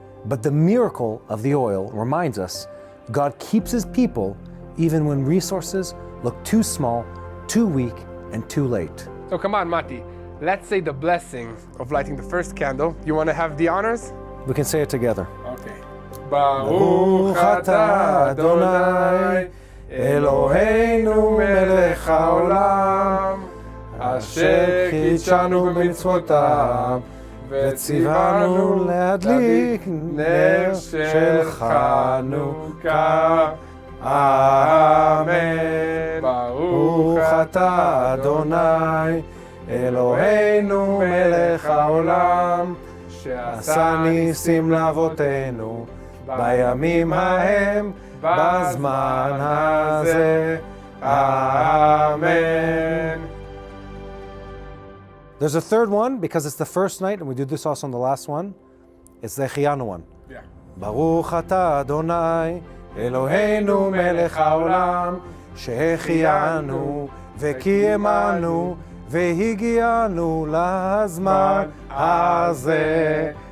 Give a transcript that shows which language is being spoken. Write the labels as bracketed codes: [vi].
[en] But the miracle of the oil reminds us God keeps His people even when resources look too small, too weak, and too late. So come on, Mati, let's say the blessing of lighting the first candle. You want to have the honors? We can say it together. Okay. [he] ברוך אתה אדוני אלוהינו מלך העולם אשר קידשנו במצוותיו וציוונו להדליק נר של חנוכה. אמן. ברוך אתה אדוני אלוהינו מלך העולם שעשה ניסים לאבותינו בימים ההם בזמן הזה. [en] Amen. There's a third one because it's the first night, and we do this also on the last one. It's the Chiyanu one. Yeah. [he] Baruch atah Adonai Eloheinu melech haolam שהחיינו וקיימנו והגיענו לזמן הזה.